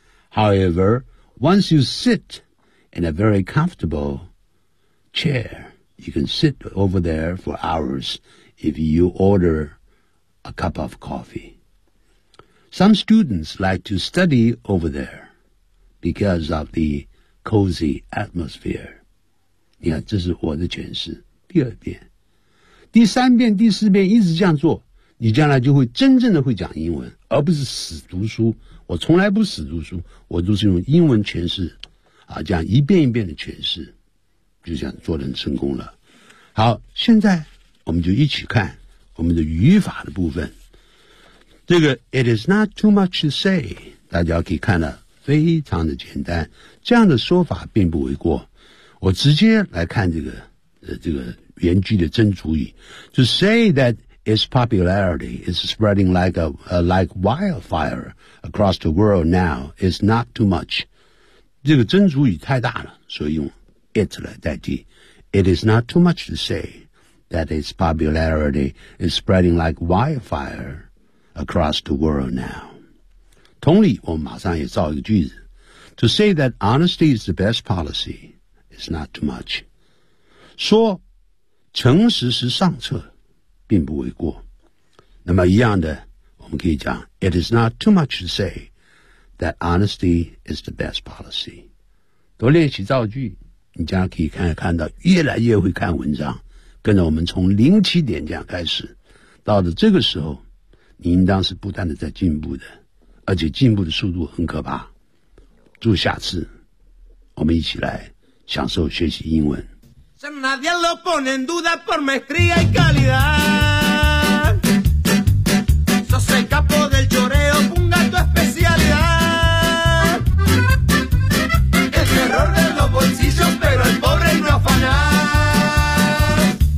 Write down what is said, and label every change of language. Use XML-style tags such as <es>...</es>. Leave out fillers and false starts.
<en>However, once you sit in a very comfortable chair, you can sit over there for hours if you order a cup of coffee. Some students like to study over there because of the cozy atmosphere.</en> <zh>你看，这是我的诠释，第二遍。第三遍第四遍一直这样做，你将来就会真正的会讲英文，而不是死读书。我从来不死读书，我都是用英文诠释啊，这样一遍一遍的诠释，就这样做得很成功了。好，现在我们就一起看我们的语法的部分。这个</zh> <en>It is not too much to say,</en> <zh>大家可以看得非常的简单，这样的说法并不为过。我直接来看这个原句的真主语</zh> <en>，to say that its popularity is spreading like wildfire across the world now is not too much。</en> <zh>这个真主语太大了，所以用 it 来代替。</zh> <en>It is not too much to say that its popularity is spreading like wildfire across the world now。</en> <zh>同理，我马上也造一个句子</zh> <en>，to say that honesty is the best policy is not too much。</en> <zh>说诚实是上策，并不为过。那么一样的，我们可以讲</zh> <en>It is not too much to say that honesty is the best policy。</en> <zh>多练习造句，你将来可以看到越来越会看文章，跟着我们从零起点这样开始，到了这个时候，你应当是不断的在进步的，而且进步的速度很可怕。祝下次我们一起来享受学习英文。</zh> <es>Ya nadie lo pone en duda por maestría y calidad. Sos el capo del lloreo, punga tu especialidad. El terror de los bolsillos, pero el pobre no afanar.</es>